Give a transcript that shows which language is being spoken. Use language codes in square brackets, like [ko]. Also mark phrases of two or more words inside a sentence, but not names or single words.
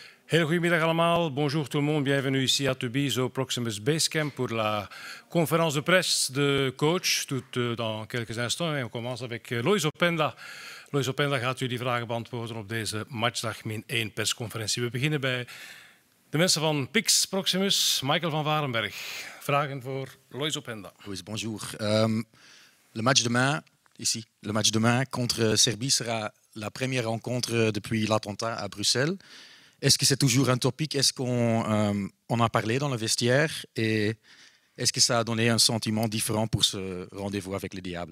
[nl] Heel goedemiddag allemaal. [fr] Bonjour tout le monde. Bienvenue ici à Tubize au Proximus Basecamp pour la conférence de presse de coach. Tout dans quelques instants. En on commence avec Loïs Openda. [nl] Loïs Openda gaat jullie vragen beantwoorden op deze matchdag -1 persconferentie. We beginnen bij de mensen van Pix Proximus. Michael van Varenberg. Vragen voor Loïs Openda. [fr] Oui, bonjour. Le match demain, ici, le match demain contre Serbie sera la première rencontre depuis l'attentat à Bruxelles. Est-ce que c'est toujours un topic? Est-ce qu'on on a parlé dans le vestiaire? Et est-ce que ça a donné un sentiment différent pour ce rendez-vous avec les Diables?